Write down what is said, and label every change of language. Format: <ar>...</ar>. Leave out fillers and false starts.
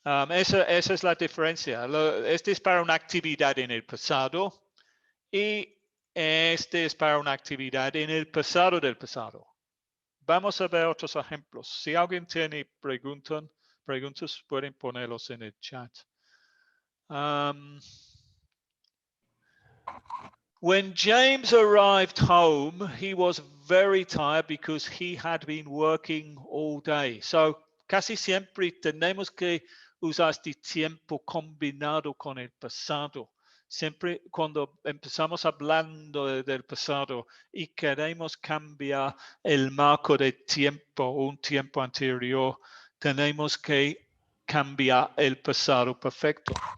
<es>Esa es la diferencia. Este es para una actividad en el pasado y este es para una actividad en el pasado del pasado. Vamos a ver otros ejemplos. Si alguien tiene preguntas, pueden ponerlos en el chat.</es> <en>When James arrived home, he was very tired because he had been working all day.</en> <es>So, casi siempre tenemos que usar este tiempo combinado con el pasado. Siempre cuando empezamos hablando del pasado y queremos cambiar el marco de tiempo, un tiempo anterior, tenemos que cambiar el pasado perfecto.</es>